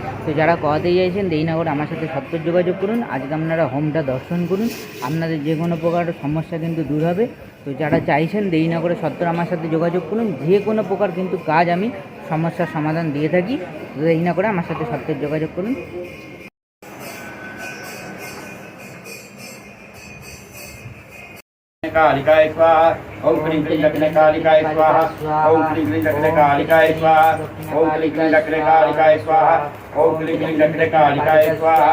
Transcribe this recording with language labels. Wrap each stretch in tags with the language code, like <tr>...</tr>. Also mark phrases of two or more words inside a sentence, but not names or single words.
<bn>তো যারা করাতে চাইছেন, দেরি না করে আমার সাথে সত্ত্বর যোগাযোগ করুন। আজকে আপনারা হোমটা দর্শন করুন, আপনাদের যে কোনো প্রকার সমস্যা কিন্তু দূর হবে। তো যারা চাইছেন, দেরি না করে সত্ত্বর আমার সাথে যোগাযোগ করুন। যে কোনো প্রকার কিন্তু কাজ আমি সমস্যার সমাধান দিয়ে থাকি। দেরি না করে আমার সাথে সত্ত্বর যোগাযোগ করুন।</bn> <sa>कालिकाय स्वाहा। ओम क्लीं क्लीं दक्षिणे कालिकाय स्वाहा। ओम क्लीं क्लीं दक्षिणे कालिकाय स्वाहा। ओम क्लीं क्लीं दक्षिणे कालिकाय स्वाहा। ओम क्लीं क्लीं दक्षिणे कालिकाय स्वाहा।</sa>